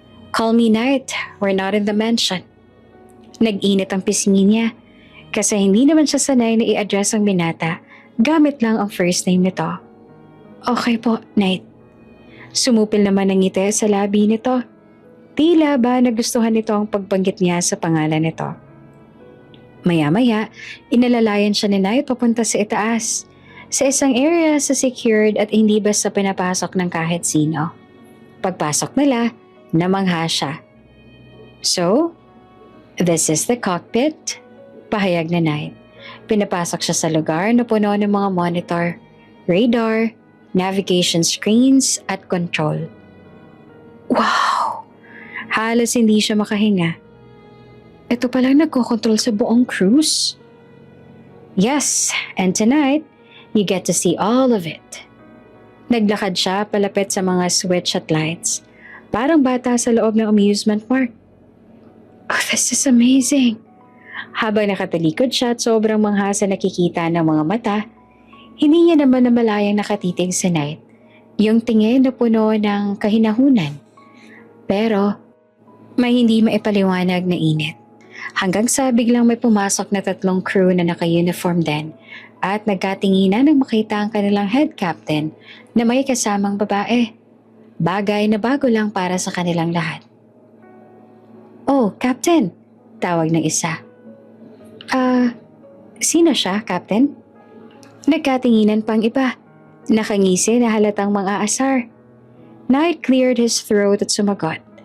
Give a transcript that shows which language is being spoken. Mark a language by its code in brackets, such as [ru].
[en] "Call me Knight, we're not in the mansion." [tl] Nag-init ang pisngi niya kasi hindi naman siya sanay na i-address ang binata gamit lang ang first name nito. "Okay po, Knight." Sumupil naman ang ngiti sa labi nito. Tila ba nagustuhan nito ang pagbanggit niya sa pangalan nito. Maya-maya, inalalayan siya ni Knight papunta sa itaas, sa isang area sa secured at hindi basta pinapasok ng kahit sino. Pagpasok nila, namangha siya. [en] "So, this is the cockpit," [tl] pahayag ni Knight. Pinapasok siya sa lugar na puno ng mga monitor, radar, navigation screens at control. Wow! Halos hindi siya makahinga. Ito palang nagkokontrol sa buong cruise? [en] Yes, and tonight, you get to see all of it. [tl] Naglakad siya palapit sa mga switch at lights. Parang bata sa loob ng amusement park. [en] "Oh, this is amazing." [tl] Habang nakatalikod siya at sobrang mangha sa nakikita ng mga mata, hindi niya naman namalayang nakatitig si Knight, yung tingin na puno ng kahinahunan. Pero may hindi maipaliwanag na init. Hanggang sa biglang may pumasok na 3 crew na naka-uniform din at nagkatinginan nang makita ang kanilang head captain na may kasamang babae. Bagay na bago lang para sa kanilang lahat. "Oh, Captain," tawag ng isa. Sino siya, Captain?" Nagkatinginan pang iba. Nakangisi na halatang mga asar. [en] Knight cleared his throat [tl] at sumagot.